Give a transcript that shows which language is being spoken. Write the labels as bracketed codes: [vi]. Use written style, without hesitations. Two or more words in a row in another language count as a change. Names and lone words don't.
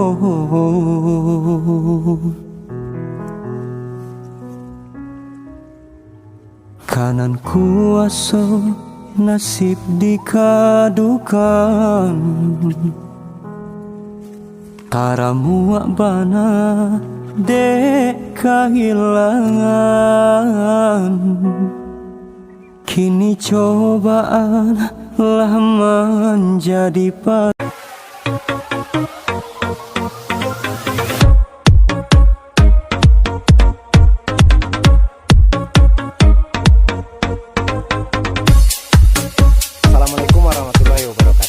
[min] Kanan kuaso nasib dikadukan, tara muak bana dek kehilangan. Kini cobaan lah menjadi [ar] السلام عليكم ورحمة الله وبركاته.